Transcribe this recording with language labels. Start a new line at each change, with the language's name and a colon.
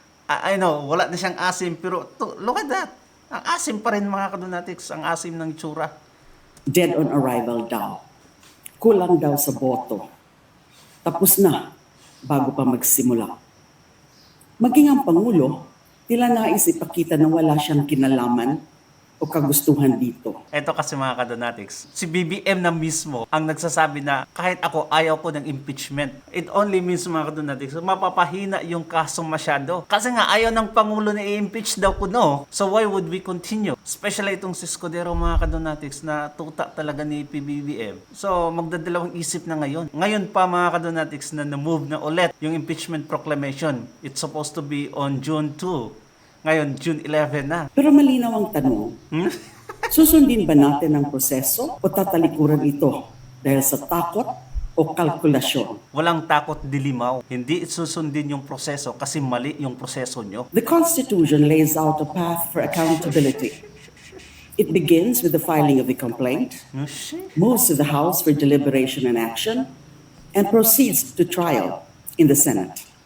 English: I know,
Filipino: wala na siyang asim pero
English: look at that.
Filipino: Ang asim pa rin mga kadonatics. Ang asim ng itsura. Dead on arrival daw. Kulang daw sa boto. Tapos na bago pa magsimula. Maging ang Pangulo, tila nais ipakita na wala siyang kinalaman o kagustuhan dito. Ito kasi mga kadonatics, si BBM na mismo ang nagsasabi na kahit ako ayaw ko ng impeachment.
English: It only means
Filipino: mga kadonatics, mapapahina yung kaso masyado. Kasi nga ayaw ng Pangulo na i-impeach daw kuno.
English: So why would we continue?
Filipino: Especially itong si Escudero mga kadonatics na tuta talaga ni PBBM. So magdadalawang isip na ngayon. Ngayon pa mga kadonatics na na-move na ulit yung impeachment proclamation.
English: It's supposed to be on June 2.
Filipino: Ngayon, June 11 na. Pero malinaw ang tanong, susundin ba natin ang proseso o tatalikuran ito dahil sa takot o kalkulasyon? Walang takot Dilimaw. Hindi susundin yung proseso kasi mali yung proseso nyo.
English: The Constitution lays out a path for accountability. It begins with the filing of the complaint, moves to the House for deliberation and action, and proceeds to trial in the Senate.